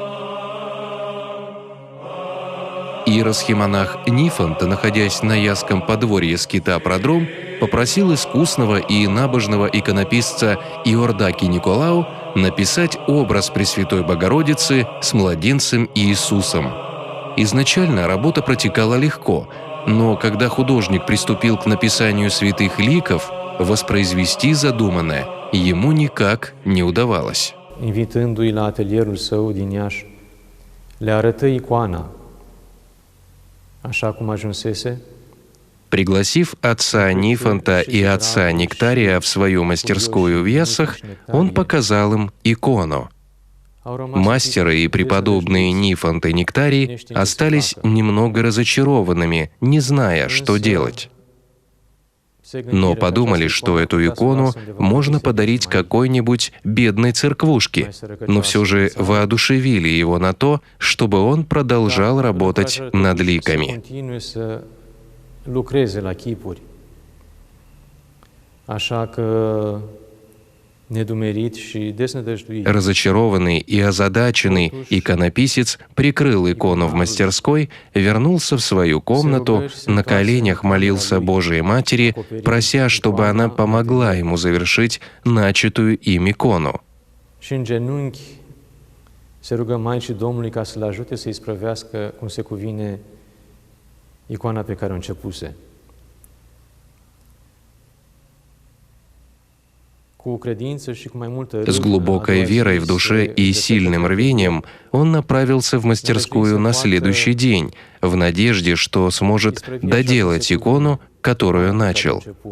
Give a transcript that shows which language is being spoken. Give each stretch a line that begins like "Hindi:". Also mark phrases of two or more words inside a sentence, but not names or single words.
Russian: Иеросхимонах Нифонт, находясь на Ясском подворье скита Продром, попросил искусного и набожного иконописца Иордаки Николау написать образ Пресвятой Богородицы с младенцем Иисусом. Изначально работа протекала легко, но когда художник приступил к написанию святых ликов, воспроизвести задуманное ему никак не удавалось.
Romanian: Invitându-i la atelierul său din Iași, le arătă icoana, așa cum ajunsese.
Russian: Пригласив отца Нифонта и отца Нектария в свою мастерскую в Яссах, он показал им икону. Мастеры и преподобные Нифонт и Нектарий остались немного разочарованными, не зная, что делать. Но подумали, что эту икону можно подарить какой-нибудь бедной церквушке, но все же воодушевили его на то, чтобы он продолжал работать над ликами.
Romanian: Lucreze la chipuri. Așa că, nedumerit și desnădăjduit,
Russian: Разочарованный и озадаченный иконописец прикрыл икону в мастерской, вернулся в свою комнату, на коленях молился Божией Матери, прося, чтобы она помогла ему завершить начатую им икону.
Romanian: și în genunchi se rugă Maicii Domnului ca să-l ajute să isprăvească cum se cuvine icoana pe care o începuse.
Russian: С глубокой верой в душе и сильным рвением он направился в мастерскую на следующий день, в надежде, что сможет доделать икону, которую начал.